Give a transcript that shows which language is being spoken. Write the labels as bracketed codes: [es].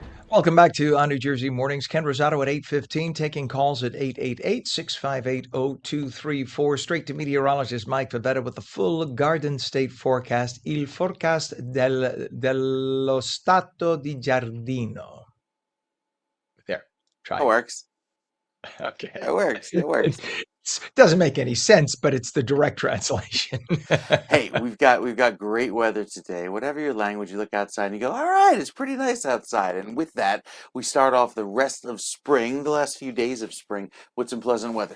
[en] Welcome back to On New Jersey Mornings. Ken Rosato at 8:15, taking calls at 888-658-0234. Straight to meteorologist Mike Favetta with the full Garden State forecast. [it] Il forecast dello stato di giardino. [en] There, try That it. works. Okay. That works. That works. It doesn't make any sense, but it's the direct translation. Hey, we've got great weather today. Whatever your language, you look outside and you go, all right, it's pretty nice outside. And with that, we start off the rest of spring, the last few days of spring, with some pleasant weather.